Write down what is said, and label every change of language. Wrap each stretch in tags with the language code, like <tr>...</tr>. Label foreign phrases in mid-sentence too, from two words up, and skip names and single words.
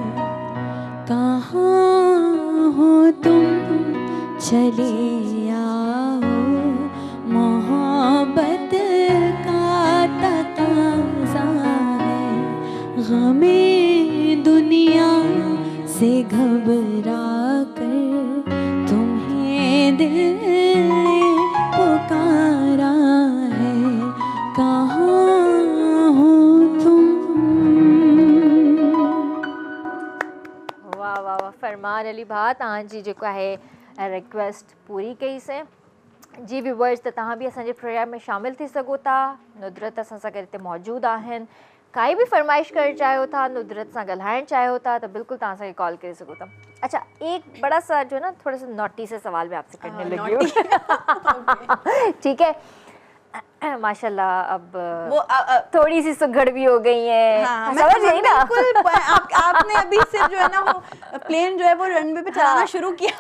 <hi>कहाँ हो तुम, चले आओ, मोहब्बत का तकाज़ा है, गमे दुनिया से घबरा कर तुम्हें दिल ने पुकारा है। कहाँ हो तुम।</hi> <sd>वाह वाह वाह, फरमान अली भाउ तव्हांजी जेको आहे रिक्वेस्ट पूरी कई से। जी व्यूवर्स, त तव्हां बि असांजे प्रोग्राम में शामिल थी सघो था। नुदरत असां सां गॾु हिते मौजूदु आहिनि। काई बि फरमाइश करणु चाहियो था, नुदरत सां ॻाल्हाइणु चाहियो था, तो बिल्कुल तव्हां असांखे कॉल करे सघो था।</sd> <hi>अच्छा, एक बड़ा सा जो है ना थोड़ा सा नॉटी से सवाल मैं आपसे करने लगी हूँ। ठीक है, माशाल्लाह अब वो थोड़ी सी सुघड़ भी हो गई है। हाँ, समझ गई ना? बिल्कुल। आपने अभी सिर्फ जो है ना वो प्लेन जो है वो रनवे पे चलाना शुरू किया और</hi>